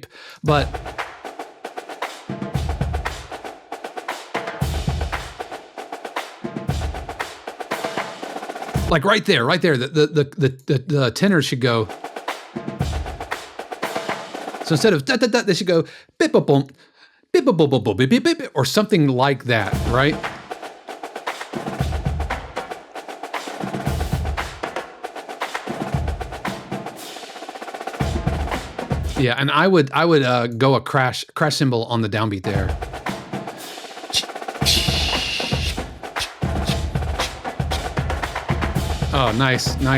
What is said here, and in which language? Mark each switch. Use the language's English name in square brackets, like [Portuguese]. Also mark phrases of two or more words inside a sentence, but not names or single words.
[English] But like right there, the tenors should go. So instead of da da da, they should go bip bip bump, bip bip bip bip bip bip, or something like that, right? Yeah, and I would go a crash cymbal on the downbeat there. Oh, nice.